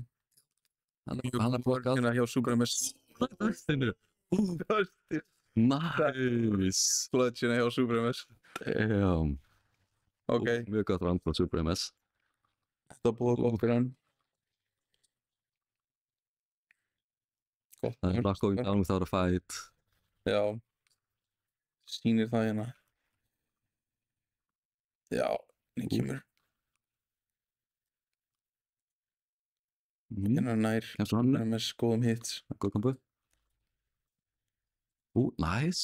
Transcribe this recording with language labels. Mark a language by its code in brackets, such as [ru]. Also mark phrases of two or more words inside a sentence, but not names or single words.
[is] Hann er blokkað. Hérna hjá Supremacy. Dustinu. Dusty. Nice. Clutch hérna hjá Supremacy. Damn. Ok. Mjög gott round frá Supremacy. Þetta búið gott fyrir hann. Það er [en] not going down without a fight. [is] Já. Sýnir það hérna. Já, henni kemur. Hérna nær. Kemst þú hann? Hérna með góðum hits. Góð kombu. Nice.